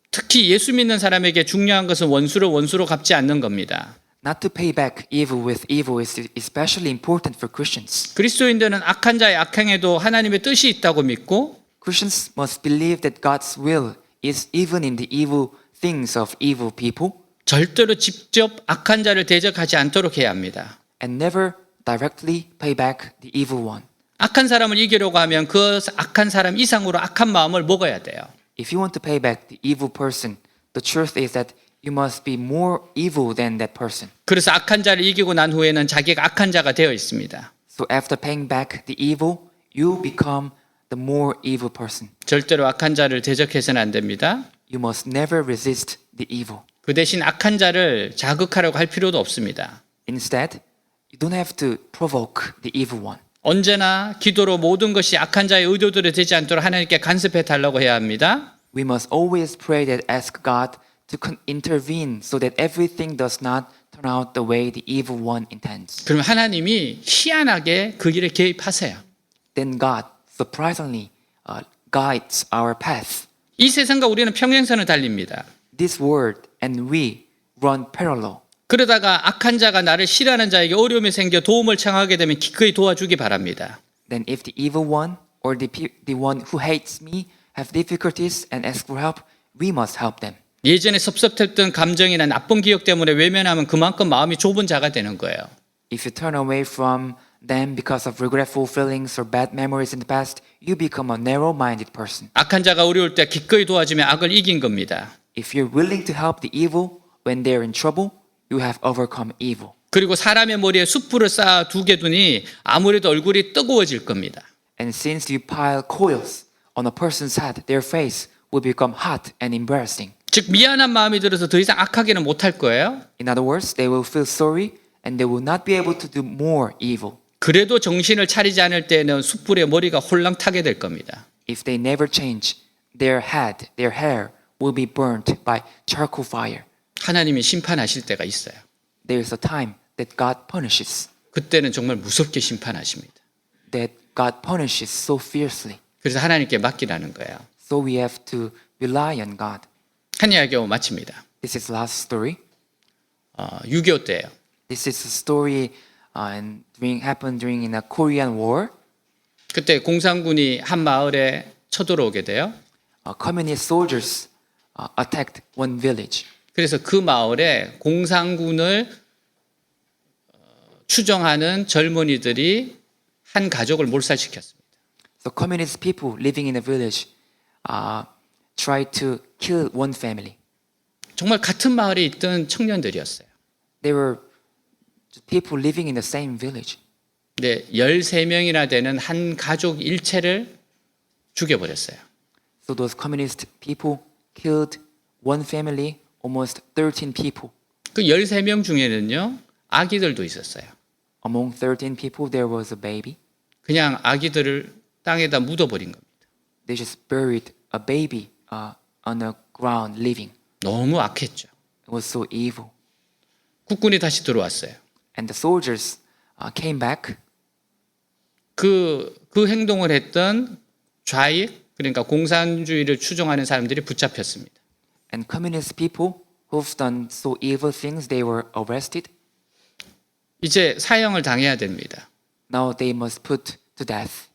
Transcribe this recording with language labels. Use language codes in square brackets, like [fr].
[ko] 특히 예수 믿는 사람에게 중요한 것은 원수를 원수로 갚지 않는 겁니다. [en] Not to pay back evil with evil is especially important for Christians. [ko] 그리스도인들은 악한 자의 악행에도 하나님의 뜻이 있다고 믿고 [en] Christians must believe that God's will is even in the evil things of evil people [ko] 절대로 직접 악한 자를 대적하지 않도록 해야 합니다. [en] and never directly pay back the evil one. [ko] 악한 사람을 이기려고 하면 그 악한 사람 이상으로 악한 마음을 먹어야 돼요. [en] If you want to pay back the evil person, the truth is that you must be more evil than that person. [ko] 그래서 악한 자를 이기고 난 후에는 자기가 악한 자가 되어 있습니다. [en] So after paying back the evil, you become the more evil person. [ko] 절대로 악한 자를 대적해서는 안 됩니다. [en] You must never resist the evil. [ko] 그 대신 악한 자를 자극하려고 할 필요도 없습니다. [en] Instead, you don't have to provoke the evil one. [ko] 언제나 기도로 모든 것이 악한 자의 의도대로 되지 않도록 하나님께 간섭해 달라고 해야 합니다. [en] We must always pray that ask God to intervene so that everything does not turn out the way the evil one intends. [ko] 그러면 하나님이 희한하게 그 길에 개입하세요. [en] Then God surprisingly guides our path. [ko] 이 세상과 우리는 평행선을 달립니다. [en] This world and we run parallel. [ko] 그러다가 악한 자가 나를 싫어하는 자에게 어려움이 생겨 도움을 청하게 되면 기꺼이 도와주기 바랍니다. [en] Then if the evil one or the one who hates me have difficulties and ask for help, we must help them. [ko] 예전에 섭섭했던 감정이나 나쁜 기억 때문에 외면하면 그만큼 마음이 좁은 자가 되는 거예요. [en] If you turn away from them because of regretful feelings or bad memories in the past, you become a narrow-minded person. [ko] 악한 자가 어려울 때 기꺼이 도와주면 악을 이긴 겁니다. [en] If you're willing to help the evil when they're in trouble, you have overcome evil. [ko] 그리고 사람의 머리에 숯불을 쌓아 두게 두니 아무래도 얼굴이 뜨거워질 겁니다. [en] And since you pile coals on a person's head, their face will become hot and embarrassing. [ko] 즉 미안한 마음이 들어서 더 이상 악하게는 못할 거예요. [en] In other words, they will feel sorry and they will not be able to do more evil. [ko] 그래도 정신을 차리지 않을 때는 숯불에 머리가 홀랑 타게 될 겁니다. [en] If they never change, their hair will be burnt by charcoal fire. [ko] 하나님이 심판하실 때가 있어요. [en] There is a time that God punishes, [ko] 그때는 정말 무섭게 심판하십니다. [en] that God punishes so fiercely. [ko] 그래서 하나님께 맡기라는 거예요. [en] So we have to rely on God. [ko] 한 이야기 하고 마칩니다. [en] This is last story. [ko] 6.25 때예요. [en] This is a story happened during in a Korean War. [ko] 그때 공산군이 한 마을에 쳐들어오게 돼요. [en] Communist soldiers attacked one village. [ko] 그래서 그 마을에 공산군을 추종하는 젊은이들이 한 가족을 몰살시켰습니다. [en] So communist people living in the village tried to kill one family. [ko] 정말 같은 마을에 있던 청년들이었어요. [en] They were people living in the same village. [ko] 네, 13명이나 되는 한 가족 일체를 죽여버렸어요. [en] So those communist people killed one family, almost 13 people. [ko] 그 13명 중에는요, 아기들도 있었어요. [en] Among 13 people, there was a baby. [ko] 그냥 아기들을 땅에다 묻어버린 겁니다. [en] They just buried a baby on the ground living. [ko] 너무 악했죠. [en] It was so evil. [ko] 국군이 다시 들어왔어요. [en] And the soldiers came back. [ko] 그 행동을 했던 좌익, 그러니까 공산주의를 추종하는 사람들이 붙잡혔습니다. [en] And communist people who've done so evil things, they were arrested. [ko] 이제 사형을 당해야 됩니다. [en] Now they must put to death.